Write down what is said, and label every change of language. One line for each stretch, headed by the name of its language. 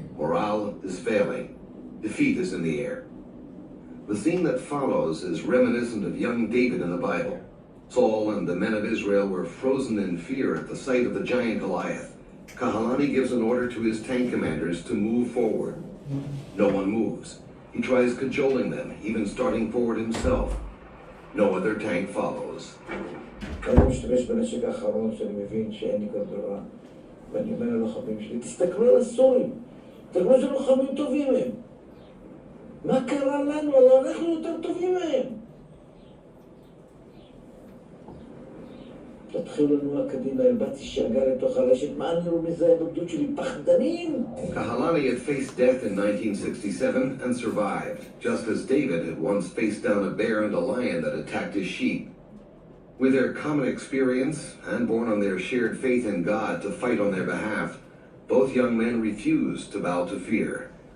English: Morale is failing. Defeat is in the air. The scene that follows is reminiscent of young David in the Bible. Saul and the men of Israel were frozen in fear at the sight of the giant Goliath. Kahalani gives an order to his tank commanders to move forward. No one moves. He tries cajoling them, even starting forward himself. No other tank follows.
Hebrew: אני משתמש בנשק האחרון שאני מבין שאין לי כל דבר, ואני אומר ללוחמים שלי, תסתכלו על הסורים, תסתכלו איזה לוחמים טובים הם. מה קרה לנו? אנחנו יותר טובים מהם. תתחילו לנוע קדימה, הבאתי שאגה לתוך הרשת, מה אני לא מזהה בגדוד שלי? פחדנים!
English: Kahalani had faced death in 1967 and survived, just as David had once faced down a bear and a lion that attacked his sheep. With their common experience, and born on their shared faith in God to fight on their behalf, both young men refused to bow to fear.